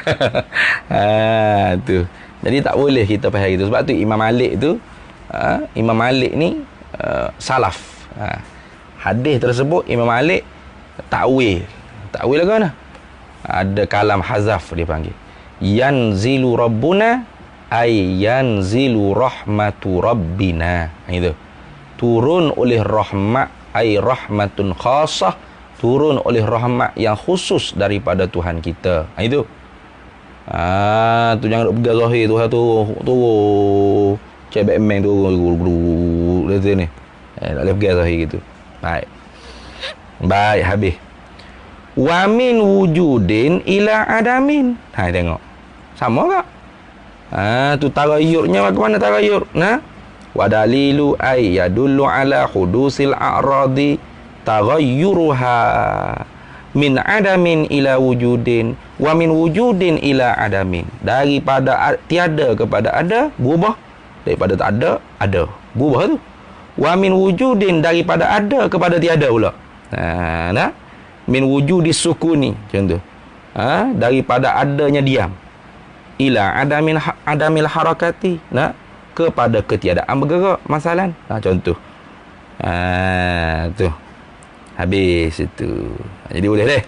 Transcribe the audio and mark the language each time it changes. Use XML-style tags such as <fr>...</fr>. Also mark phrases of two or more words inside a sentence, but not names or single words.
<ms>Tu. Jadi tak boleh kita faham gitu. Sebab tu Imam Malik tu Imam Malik ni salaf. Hadis tersebut Imam Malik takwil. Takwil lagu mana? Ada kalam hazaf dia panggil.</ms> <ar>ينزل ربنا أي ينزل رحمة ربنا.</ar> <ms>Itu. Turun oleh rahmat</ms> <ar>أي رحمة خاصة,</ar> <ms>turun oleh rahmat yang khusus daripada Tuhan kita. Itu. Tu jangan duk pegang zahir Tuhan turun. Cebek meng turun dari sini. Tak boleh pegang zahir gitu. Baik, habis.</ms> <ar>ومن وجود إلى عدم.</ar> <ms>Tengok. Sama tak? Tu taghayyurnya bagaimana taghayyur?</ms> <ar>والدليل أي يدل على حدوث الأعراض تغيرها من عدم إلى وجود ومن وجود إلى عدم.</ar> <ms>Daripada tiada kepada ada, berubah. Daripada tak ada, ada. Berubah tu.</ms> <ar>ومن وجود,</ar> <ms>daripada ada kepada tiada pula.</ms> <ar>من وجود السكون, macam tu.</ar> <ms>Daripada adanya diam.</ms> <ar>إلى عدم الحركة,</ar> <ms>kepada ketiadaan bergerak, masalan. Contoh. Tu. Habis itu. Jadi boleh deh.</ms>